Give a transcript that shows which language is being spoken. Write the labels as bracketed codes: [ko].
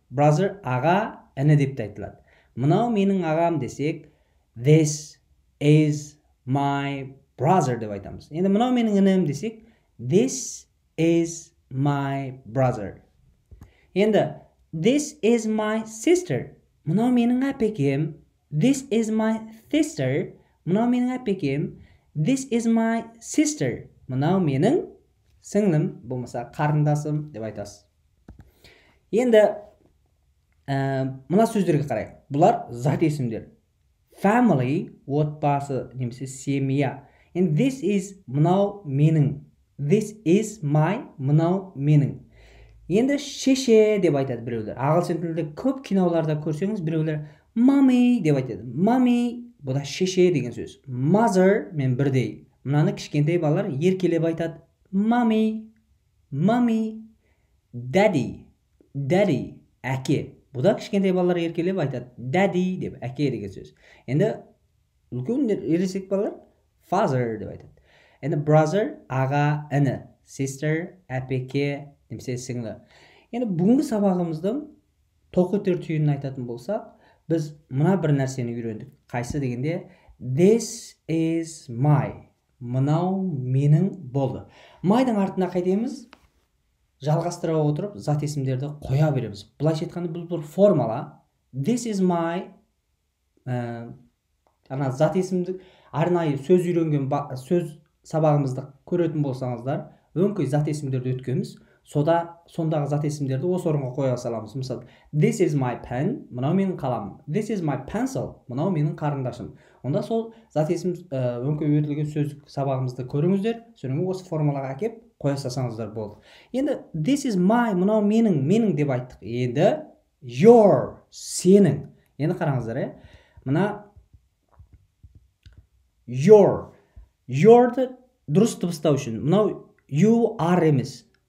[kk] Brother аға, іні деп те айтылады. Мынау менің ағам десек, [en] this is my brother [kk] деп айтамыз. Енді мынау менің інім десек, [en] this is my brother. Енді this is my sister. [kk] Мынау менің әпекем. [en] This is my sister. [kk] Мынау менің әпекем. [en] This is my sister. [kk] Мынау менің сіңлім, болмаса қарындасым деп айтасыз. Енді мына сөздерге қарайық. Бұлар зат есімдер. Family, отбасы, немесе семья. [en] And this is [kk] мынау менің. [en] This is my, мынау менің. [kk] Енді шеше деп айтады біреулер. Ағылшын тілінде көп киноларда көрсеңіз, біреулер mommy деп айтады. Mommy, бұл да шеше деген сөз. Mother мен бірдей. Мынаны кішкентай балалар еркелеп айтады. Mommy, mommy. [en] Daddy, daddy, әке. [kk] Бұл да кішкентай балалар еркелеп айтады. Daddy деп, әке деген сөз. Енді үлкен ересек балалар father деп айтады. Енді brother, аға, іні. Sister, әпеке, немесе сіңлі. Енді бүгінгі сабағымыздың тоқетер түйінін айтатын болсақ, біз мына бір нәрсені үйрендік. Қайсы дегенде this is my. Мынау менің болды. Майдың артына қайтеміз? Жалғастыра отырып, зат есімдерді қоя береміз. Бұлайша айтқанда бұл бір формула. [en] This is my [kk] зат есімді арнайы сөз үйренген сөз сабағымызды көретін болсаңыздар, өңкей зат есімдерді өткенбіз. Сондағы зат есімдерді осы орынға қоя саламыз. Мысалы, [en] this is my pen, [kk] мынау менің қаламым. [en] This is my pencil, [kk] мынау менің қарындашым. Онда сол зат есім өңкей өтілген сөз сабағымызды көріңіздер, содан осы формулаға әкеп қоя салсаңыздар болды. Енді [en] this is my, [kk] мынау менің деп айттық. Енді your, сенің. Енді қараңыздар, мына your-ды дұрыс дыбыстау үшін, мынау you are емес.